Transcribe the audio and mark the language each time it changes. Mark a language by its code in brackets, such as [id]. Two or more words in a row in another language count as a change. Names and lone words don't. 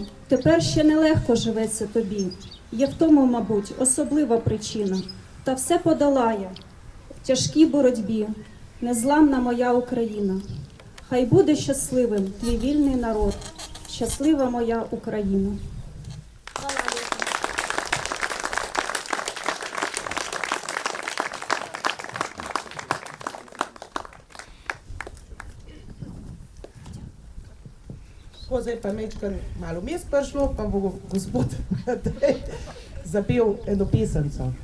[uk] Тепер ще нелегко живеться тобі. Є в тому, мабуть, особлива причина. Та все подолає в тяжкій боротьбі незламна моя Україна. Хай буде щасливим твій вільний народ, щаслива моя Україна. [sl] Tako, zdaj pa mečkam malo mes prišlo, pa bo gospod Matej zapel eno pesemco.